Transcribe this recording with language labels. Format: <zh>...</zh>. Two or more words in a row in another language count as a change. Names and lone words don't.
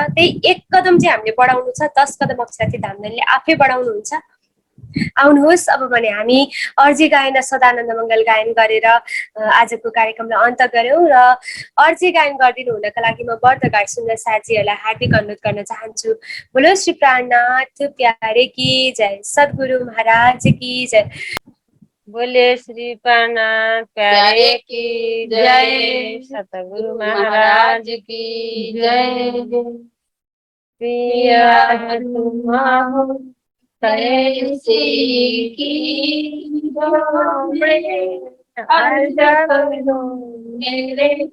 <ne>त्यही एक कदम चाहिँ हामीले बढाउनु छ, 10 कदम अक्षराती धामधनीले आफै बढाउनुहुन्छ। आउनुहोस् अब भने हामी अर्जी गायन र सदानन्द मङ्गल गायन गरेर आजको कार्यक्रमलाई अन्त गऱ्यौँ। र अर्जी गायन गरिदिनु हुनका लागि म बर्दगाड सुन्दर साथीहरूलाई हार्दिक अनुरोध गर्न चाहन्छु।</ne> <hi>बोलो श्री प्राणनाथ प्यारे की जय, सद्गुरु महाराज की जय। बोले श्री प्राणनाथ प्यारे की जय, सतगुरु महाराज की जय। प्रिया तुम हो कैसी की अर्ज करो मेरे</hi>